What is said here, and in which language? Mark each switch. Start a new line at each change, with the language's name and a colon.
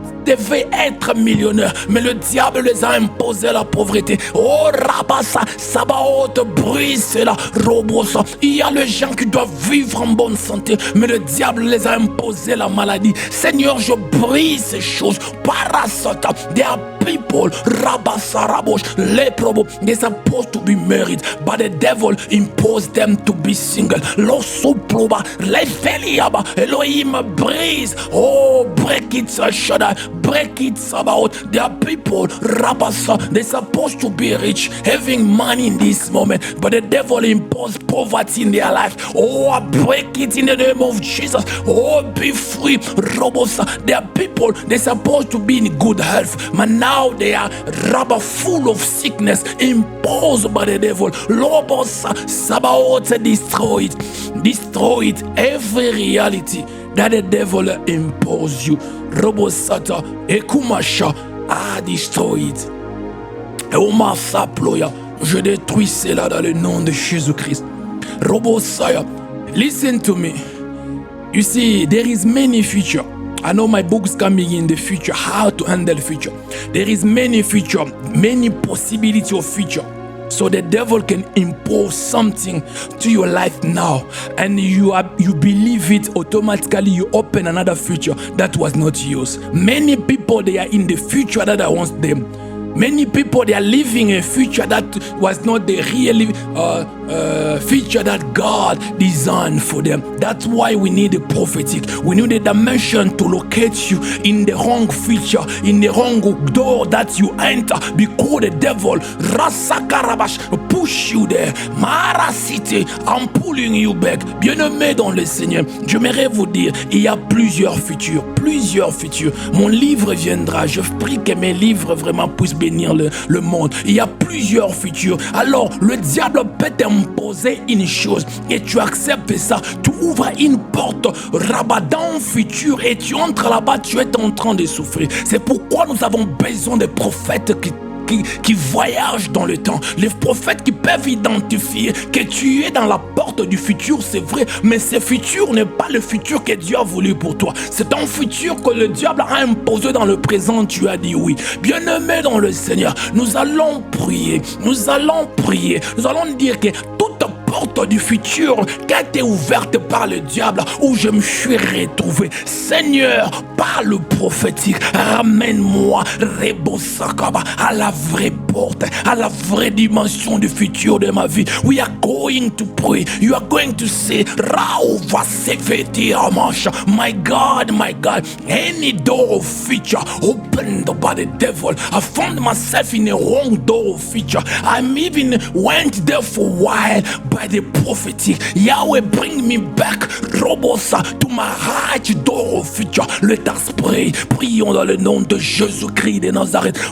French: devaient être millionnaires, mais le diable les a imposé la pauvreté. Oh Rabassa, Sabaoth, brise cela, Robosa. Il y a les gens qui doivent vivre en bonne santé, mais le diable les a imposé la maladie. Seigneur, je brise ces choses. Parasota,
English: there are people, Rabassa Rabosh, leprobo, they're supposed to be married, but the devil imposed them to be single. Losoproba, Lefeliaba, Elohim brise. Oh, break it, Shaddai, break it, Sabaoth. There are people, Rabassa, they're supposed to be rich, having money in this moment, but the devil imposed poverty in their life. Oh, I break it in the name of Jesus. Oh, be free, Robosa. There are people, they're supposed to be in good health, but now they are rubber full of sickness imposed by the devil. Robosa, Sabaoth, destroy it, every reality that the devil impose you. Robosata, Ekumasha, destroy it. Et Omasa Ploya,
French: je détruis cela dans le nom de Jésus-Christ.
English: Robosaya, listen to me. You see, there is many future. I know my books coming in the future, how to handle future. There is many future, many possibility of future. So the devil can impose something to your life now, and you believe it, automatically you open another future that was not yours. Many people, they are in the future that I want them. Many people, they are living a future that was not the real future that God designed for them. That's why we need a prophetic. We need a dimension to locate you in the wrong future, in the wrong door that you enter, because the devil Rasakarabash push you there. Mara City, I'm pulling you back.
French: Bien-aimé dans le Seigneur, j'aimerais vous dire, il y a plusieurs futurs, plusieurs futurs. Mon livre viendra. Je prie que mes livres vraiment puissent bénir le monde. Il y a plusieurs futurs. Alors, le diable peut t'imposer une chose et tu acceptes ça. Tu ouvres une porte rabat dans le futur et tu entres là-bas, tu es en train de souffrir. C'est pourquoi nous avons besoin de prophètes qui voyagent dans le temps. Les prophètes qui peuvent identifier que tu es dans la porte du futur, c'est vrai, mais ce futur n'est pas le futur que Dieu a voulu pour toi. C'est un futur que le diable a imposé dans le présent. Tu as dit oui. Bien-aimé dans le Seigneur, nous allons prier. Nous allons dire que toute porte du futur qui a été ouverte par le diable, où je me suis retrouvé, Seigneur, par le prophétique, ramène-moi Rebosakaba à la vraie porte, à la vraie dimension du futur de ma vie.
English: We are going to pray. You are going to say, Rauva Seveti Amash. My God, any door of future opened by the devil, I found myself in a wrong door of future. I'm even went there for a while by the prophetic. Yahweh, bring me back, Robosa, to my right door of future. Let us pray.
French: Prions dans le nom de Jésus-Christ de Nazareth.